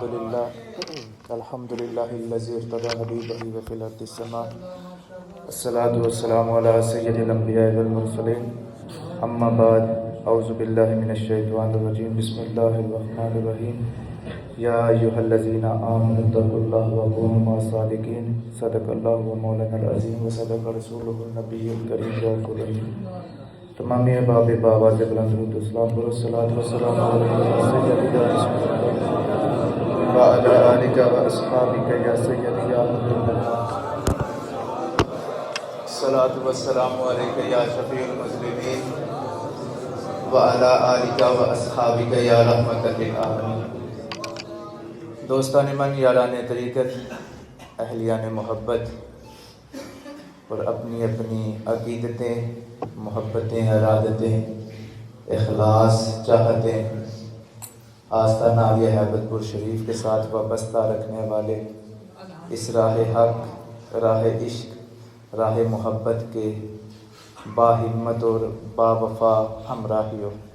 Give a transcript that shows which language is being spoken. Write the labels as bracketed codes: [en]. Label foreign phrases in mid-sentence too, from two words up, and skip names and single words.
[ar] لله الحمد لله الذي ارتضى حبيبه وفي الأرض السماء الصلاة والسلام على سيد الأنبياء والمرسلين أما بعد أعوذ بالله من الشيطان الرجيم بسم الله الرحمن الرحيم يا أيها الذين آمنوا اتقوا الله وكونوا مع الصادقين صدق الله ومولانا العظيم وصدق رسوله النبي الكريم الرحيم [ur] تمام احباب بآواز بلند درود و سلام برو [ar] الصلاۃ والسلام علیک سیدنا رسول اللہ وعلی آلک و اصحابک یا سیدی یا حبیب اللہ الصلاۃ والسلام علیک یا شفیع المذنبین وعلی آلک و اصحابک یا رحمت للعالمین۔ [fa] دوستان من، یاران طریقت، [ur] اہلیان محبت اور اپنی اپنی عقیدتیں، محبتیں، ارادتیں، اخلاص، چاہتیں آستانہ عالیہ ہیبت پور شریف کے ساتھ وابستہ رکھنے والے اس راہ حق، راہ عشق، راہ محبت کے باہمت اور باوفا ہمراہیوں،